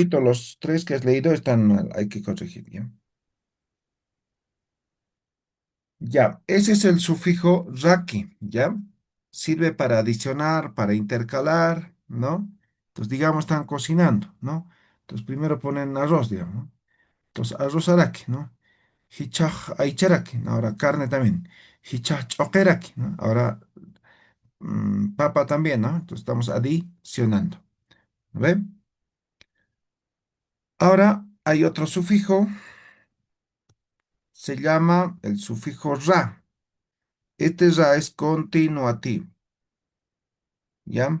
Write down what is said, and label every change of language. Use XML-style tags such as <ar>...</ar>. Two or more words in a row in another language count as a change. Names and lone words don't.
<es>Clarito, los tres que has leído están mal, hay que corregir, ¿ya? Ya, ese es el sufijo raki, ¿ya? Sirve para adicionar, para intercalar, ¿no? Entonces, digamos, están cocinando, ¿no? Entonces, primero ponen arroz, digamos, ¿no? Entonces, arroz araki, ¿no?</es> <ay>Hichaj aicharaki,</ay> <es>¿no? Ahora carne también.</es> <ay>Hichaj chokeraki,</ay> <es>¿no? Ahora papa también, ¿no? Entonces, estamos adicionando, ¿ve? Ahora hay otro sufijo, se llama el sufijo ra. Este ra es continuativo, ¿ya?</es>